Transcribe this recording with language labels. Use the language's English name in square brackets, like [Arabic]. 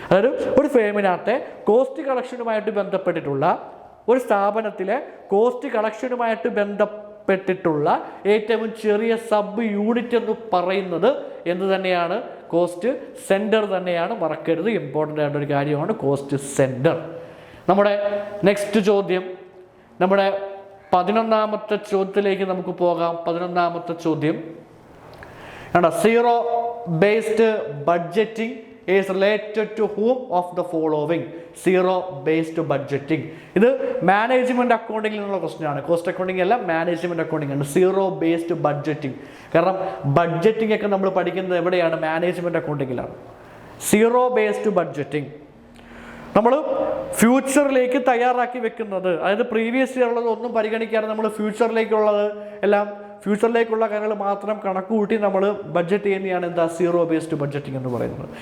[Malayalam] അതായത് ഒരു ഫേമിനകത്തെ കോസ്റ്റ് കളക്ഷനുമായിട്ട് ബന്ധപ്പെട്ടിട്ടുള്ള, ഒരു സ്ഥാപനത്തിലെ കോസ്റ്റ് കളക്ഷനുമായിട്ട് ബന്ധപ്പെട്ടിട്ടുള്ള ഏറ്റവും ചെറിയ സബ് യൂണിറ്റ് എന്ന് പറയുന്നത് എന്ത് തന്നെയാണ്? കോസ്റ്റ് സെൻറ്റർ തന്നെയാണ്. മറക്കരുത്, ഇമ്പോർട്ടൻ്റ് ആയിട്ടൊരു ഒരു കാര്യമാണ് കോസ്റ്റ് സെൻറ്റർ. നമ്മുടെ നെക്സ്റ്റ് ചോദ്യം, നമ്മുടെ 11ാമത്തെ ചോദ്യത്തിലേക്ക് നമുക്ക് പോകാം. 11ാമത്തെ ചോദ്യം, [English] Zero based budgeting is related to whom of the following? Zero based budgeting. [Malayalam] ഇത് മാനേജ്മെൻറ്റ് അക്കൗണ്ടിങ്ങിൽ നിന്നുള്ള ക്വസ്റ്റ്യൻ ആണ്. കോസ്റ്റ് അക്കൗണ്ടിങ് അല്ല, മാനേജ്മെൻറ്റ് അക്കൗണ്ടിങ് ആണ്. Zero based budgeting. കാരണം ബഡ്ജറ്റിംഗ് ഒക്കെ നമ്മൾ പഠിക്കുന്നത് എവിടെയാണ്? മാനേജ്മെൻറ്റ് അക്കൗണ്ടിങ്ങിലാണ്. Zero based budgeting. നമ്മൾ ഫ്യൂച്ചറിലേക്ക് തയ്യാറാക്കി വെക്കുന്നത്, അതായത് പ്രീവിയസ് ഇയർ ഉള്ളത് ഒന്നും പരിഗണിക്കാതെ നമ്മൾ ഫ്യൂച്ചറിലേക്കുള്ളത് എല്ലാം, ഫ്യൂച്ചറിലേക്കുള്ള കാര്യങ്ങൾ മാത്രം കണക്ക് കൂട്ടി നമ്മൾ ബഡ്ജറ്റ് ചെയ്യുന്നതാണ് എന്താ സീറോ ബേസ്ഡ് ബഡ്ജറ്റിംഗ് എന്ന് പറയുന്നത്.